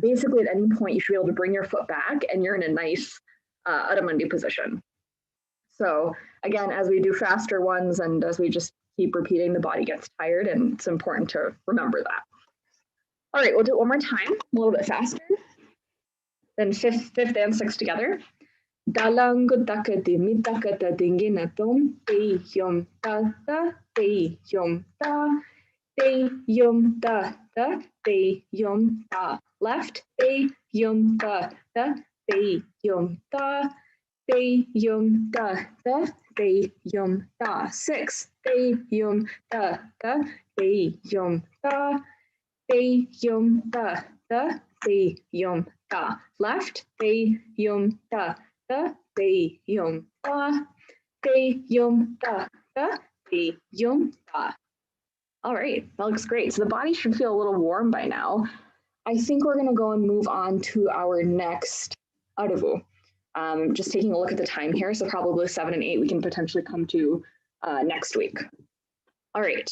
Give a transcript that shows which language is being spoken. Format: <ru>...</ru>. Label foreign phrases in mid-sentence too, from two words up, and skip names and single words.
<en>Basically at any point you should be able to bring your foot back and you're in a nice Adho Mundhi position. So again, as we do faster ones and as we just keep repeating, the body gets tired, and it's important to remember that. All right, we'll do it one more time, a little bit faster. Then fifth and sixth together. Dalangu taka dimi taka ta dinginatum te yum ta ta te yum ta te yum ta ta te yum ta. Left te yum ta ta te yum ta te yum ta ta te yum ta. 6 te yum ta ta te yum ta te yum ta ta te yum ta. Left te yum ta ta te yum ta te yum ta ta te yum ta. All right, that looks great. So the body should feel a little warm by now. I think we're going to go and move on to our next Adavu. Just taking a look at the time here, so probably 7 and 8 we can potentially come to next week. All right.</en>